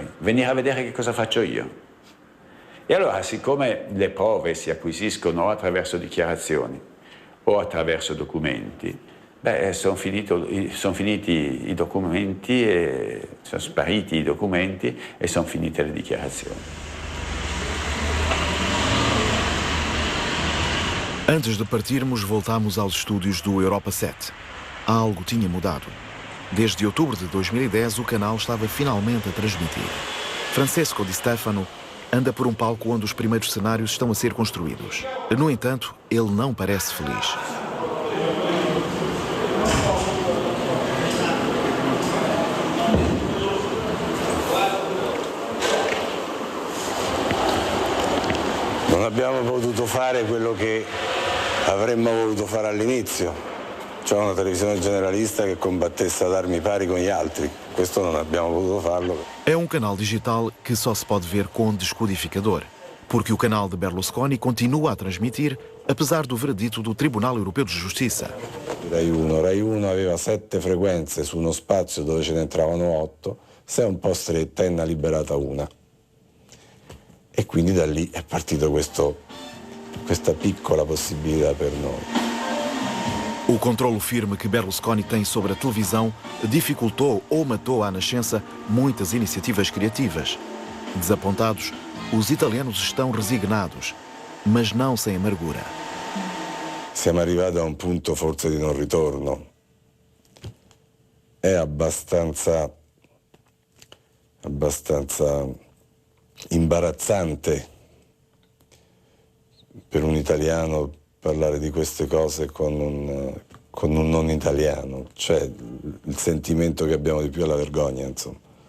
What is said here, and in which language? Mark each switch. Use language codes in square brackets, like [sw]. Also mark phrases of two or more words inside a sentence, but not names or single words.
[it] Venire a vedere che cosa faccio io? E allora, siccome le prove si acquisiscono o attraverso dichiarazioni o attraverso documenti, sono finiti i documenti, sono spariti i documenti e sono finite le dichiarazioni. [pt] Antes de partirmos, voltámos aos estúdios do Europa 7. Algo tinha mudado. Desde outubro de 2010, o canal estava finalmente a transmitir. Francesco Di Stefano anda por um palco onde os primeiros cenários estão a ser construídos. No entanto, ele não parece feliz. [it] Non abbiamo potuto fare quello che avremmo voluto fare all'inizio, cioè una televisione generalista che combattesse ad armi pari con gli altri. Questo non abbiamo potuto farlo. [pt] É um canal digital que só se pode ver com descodificador, porque o canal de Berlusconi continua a transmitir, apesar do veredito do Tribunal Europeo de Justiça. [it] Rai 1 aveva 7 frequenze su uno spazio dove ce ne entravano 8, se è un po' stretta ne ha liberata una. E quindi da lì è partito questa piccola possibilità per noi. [pt] O controlo firme que Berlusconi tem sobre a televisão dificultou ou matou à nascença muitas iniciativas criativas. Desapontados, os italianos estão resignados, mas não sem amargura. [it] Siamo arrivati a un punto forse di non ritorno. È abbastanza imbarazzante per un italiano parlare di queste cose con un non italiano, cioè il sentimento che abbiamo di più è la vergogna, insomma.